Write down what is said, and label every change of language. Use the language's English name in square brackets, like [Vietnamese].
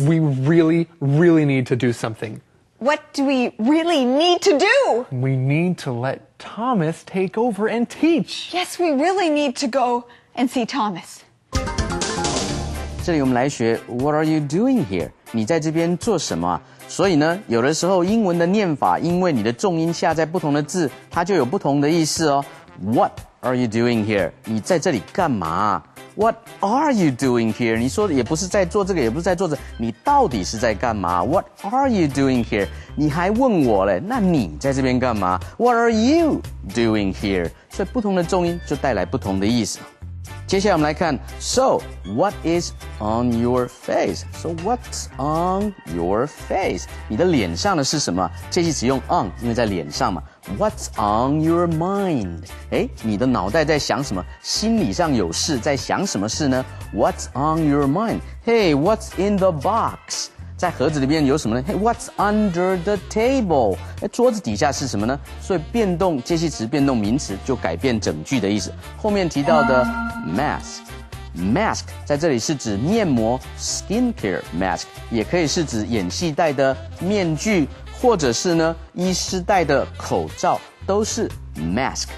[English] We really, really need to do something. What do we really need to do? We need to let Thomas take over and teach. Yes, we really need to go and see Thomas. [Chinese] 这里我们来学 [English] What are you doing here？ [Chinese] 你在这边做什么啊？所以呢，有的时候英文的念法，因为你的重音下在不同的字，它就有不同的意思哦。 [English] What are you doing here？ [Chinese] 你在这里干嘛啊？ [English] What are you doing here？ [Chinese] 你说的也不是在做这个，也不是在做这，你到底是在干嘛 ？ [English] What are you doing here？ [Chinese] 你还问我嘞，那你在这边干嘛 ？ [English] What are you doing here？ [Chinese] 所以不同的重音就带来不同的意思。接下来我们来看 [English] So, what is on your face? So, what's on your face? [Chinese] 你的脸上的是什么？这期只用 on， 因为在脸上嘛。 [English] What's on your mind? [Chinese] 你的脑袋在想什么？心理上有事，在想什么事呢？ [English] What's on your mind? Hey, what's in the box? [Chinese] 在盒子里面有什么呢？ [English] Hey, what's under the table? [Chinese] 桌子底下是什么呢？所以变动介系词变动名词就改变整句的意思。后面提到的 mask 在这里是指面膜 skincare mask， 也可以是指演戏戴的面具，或者是呢医师戴的口罩，都是 mask。